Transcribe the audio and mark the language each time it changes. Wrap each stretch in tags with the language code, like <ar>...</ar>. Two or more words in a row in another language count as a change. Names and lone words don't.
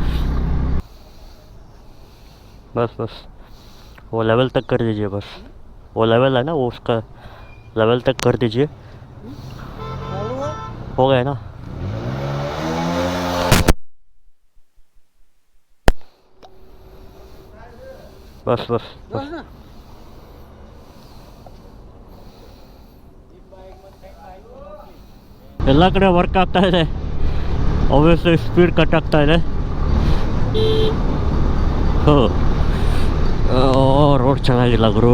<hi>बस वो लेवल तक कर दीजिए, बस वो लेवल है ना, वो उसका लेवल तक कर दीजिए. हो गया ना.</hi> <kn>बस ಎಲ್ಲ ಕಡೆ ವರ್ಕ್ ಆಗ್ತಾ ಇದೆ. ಆಬ್ವಿಯಸ್ಲಿ ಸ್ಪೀಡ್ ಕಟ್ ಆಗ್ತಾ ಇದೆ. ರೋಡ್ ಚೆನ್ನಾಗಿಲ್ಲ ಗುರು.</kn>